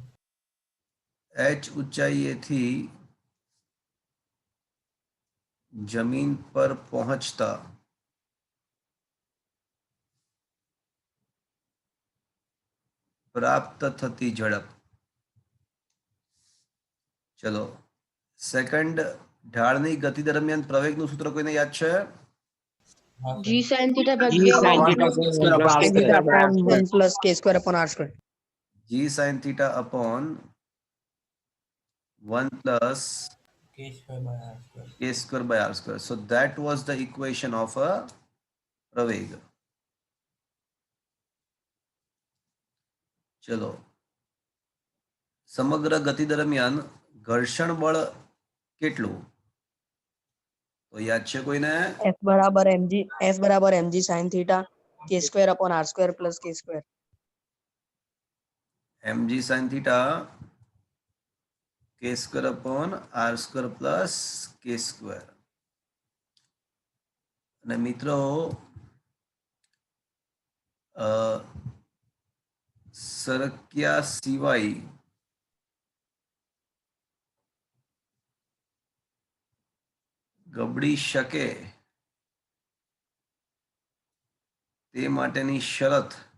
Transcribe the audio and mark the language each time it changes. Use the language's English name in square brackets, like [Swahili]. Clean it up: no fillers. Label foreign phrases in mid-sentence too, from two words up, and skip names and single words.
[Gujarati] h ઊંચાઈએથી જમીન પર પહોંચતા પ્રાપ્ત થતી ઝડપ. ચલો સેકન્ડ, ઢાળની ગતિ દરમિયાન પ્રવેગનું સૂત્ર કોઈને યાદ છે? [Hindi] हाँ [English] G सर. sin theta G [Gujarati] भाग्या [English] sin theta upon 1 plus k square upon r square. g sin theta upon 1 plus k square by r square. k square by r square. So that was the equation of a praveg. [Gujarati] ચલો સમગ્ર ગતિ દરમિયાન ઘર્ષણ બળ કેટલું તો યાદ છે કોઈને? [English] F बराबर mg sin theta k square upon r square plus k square. mg sin theta k square upon r square plus k square. [Gujarati] અને મિત્રો સરક્યા સિવાય ગબડી શકે તે માટેની શરત,